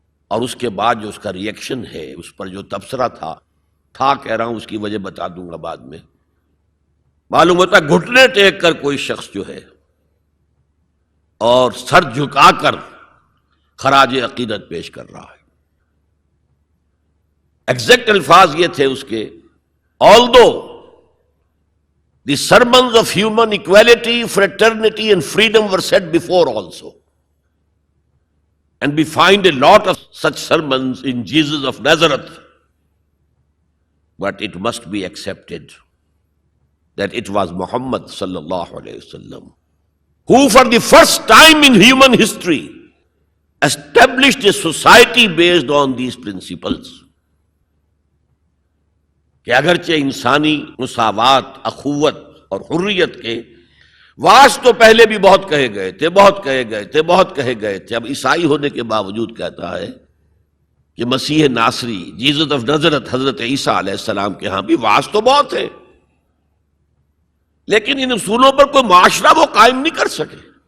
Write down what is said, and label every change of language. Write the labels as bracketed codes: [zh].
[ur] اور اس کے بعد جو اس کا ری ایکشن ہے، اس پر جو تبصرہ تھا کہہ رہا ہوں، اس کی وجہ بتا دوں گا بعد میں. معلوم ہوتا ہے گھٹنے ٹیک کر کوئی شخص جو ہے اور سر جھکا کر خراج عقیدت پیش کر رہا ہے. ایگزیکٹ الفاظ یہ تھے اس کے، [en] although the sermons of human equality, fraternity and freedom were said before also, and we find a lot of such sermons in Jesus of Nazareth, but it must be accepted that it was Muhammad sallallahu alayhi wasallam who for the first time in human history established a society based on these principles. [ur] کہ اگرچہ انسانی مساوات، اخوت اور حریت کے واس تو پہلے بھی بہت کہے گئے تھے، بہت کہے گئے تھے، بہت کہے گئے تھے. اب عیسائی ہونے کے باوجود کہتا ہے کہ مسیح ناصری، جیزس آف نازرت، حضرت عیسیٰ علیہ السلام کے ہاں بھی واس تو بہت ہے، لیکن ان اصولوں پر کوئی معاشرہ وہ قائم نہیں کر سکے.